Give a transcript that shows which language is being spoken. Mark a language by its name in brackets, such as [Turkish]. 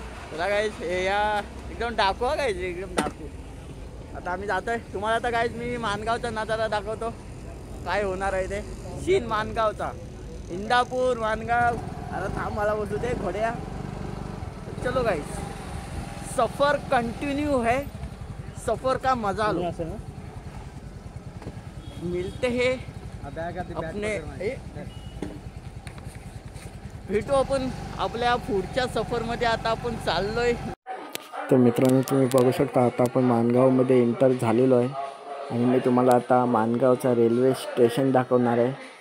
[Marathi] चला गाईज या एकदम डाकू हा गाईज एकदम डाकू. आता आम्ही जातोय. तुम्हाला आता गाईज मी मानगावचा नजारा दाखवतो काय होणार आहे ते. सीन मानगावचा इंदापूर मानगाव. आता थांब मला बोलतो ते घोड्या. [Hindi] चलो गाइस सफ़र कंटिन्यू है. सफ़र का मजा लो. मिलते हैं अपने [Marathi] भेटू आपण आपल्या पुढच्या सफरमध्ये. आता आपण चाललोय. तर मित्रांनो तुम्ही बघू शकता आता आपण मानगावमध्ये एंटर झालेलो आहे आणि मी तुम्हाला आता मानगावचा रेल्वे स्टेशन दाखवणार आहे.